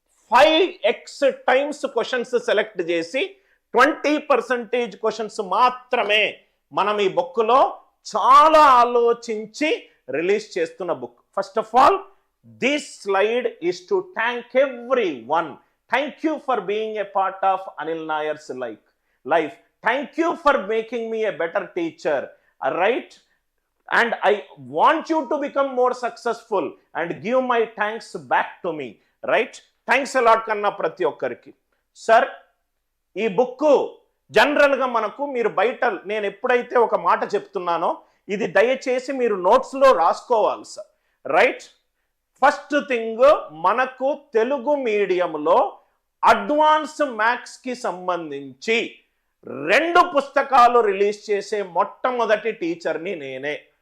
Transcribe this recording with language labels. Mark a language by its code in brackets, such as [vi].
[te] 5x times questions select చేసి 20% questions మాత్రమే మనం ఈ బుక్లో చాలా ఆలోచించి రిలీజ్ చేస్తున్న book. [en] First of all, this slide is to thank everyone. Thank you for being a part of Anil Nair's life. Thank you for making me a better teacher. Right? And I want you to become more successful and give my thanks back to me. Right? Thanks a lot [te] కన్నా ప్రతి ఒక్కరికి. Sir, ఈ book జనరల్గా మనకు మీరు బయట నేను ఎప్పుడైతే ఒక మాట చెప్తున్నానో ఇది దయచేసి మీరు నోట్స్లో రాసుకోవాలి సార్. రైట్? ఫస్ట్ థింగ్, మనకు తెలుగు మీడియంలో అడ్వాన్స్ మ్యాథ్స్కి సంబంధించి 2 పుస్తకాలు రిలీజ్ చేసే మొట్టమొదటి టీచర్ని నేనే.